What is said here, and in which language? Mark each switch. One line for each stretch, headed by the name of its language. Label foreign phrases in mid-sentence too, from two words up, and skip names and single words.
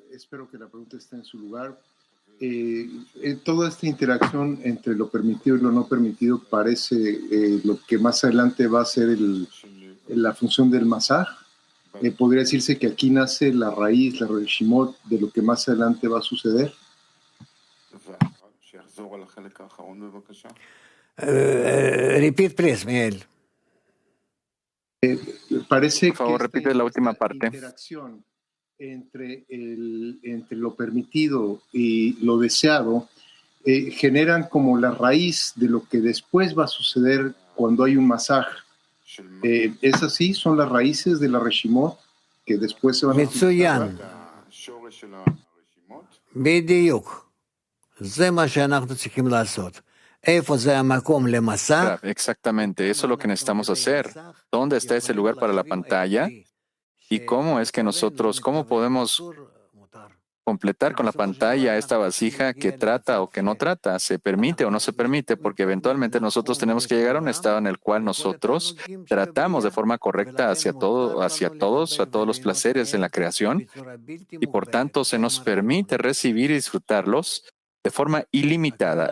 Spanish: Espero que la pregunta esté en su lugar. Toda esta interacción entre lo permitido y lo no permitido parece lo que más adelante va a ser la función del masaj. Podría decirse que aquí nace la raíz, la reshimot de lo que más adelante va a suceder.
English: Repeat, please, Miguel.
Spanish: Parece Por favor, que repite la última parte. Interacción entre lo permitido y lo deseado generan como la raíz de lo que después va a suceder cuando hay un masaje. ¿Es así? ¿Son las raíces de la Reshimot que después se van a
Hebrew: מצוין. בדיוק. זה מה שאנחנו צריכים לעשות. איפה זה המקום למסך?
Spanish: Exactamente, eso es lo que necesitamos hacer. ¿Dónde está ese lugar para la pantalla? ¿Y cómo es que nosotros, cómo podemos completar con la pantalla esta vasija que trata o que no trata, se permite o no se permite? Porque eventualmente nosotros tenemos que llegar a un estado en el cual nosotros tratamos de forma correcta hacia todos los placeres en la creación y por tanto se nos permite recibir y disfrutarlos de forma ilimitada.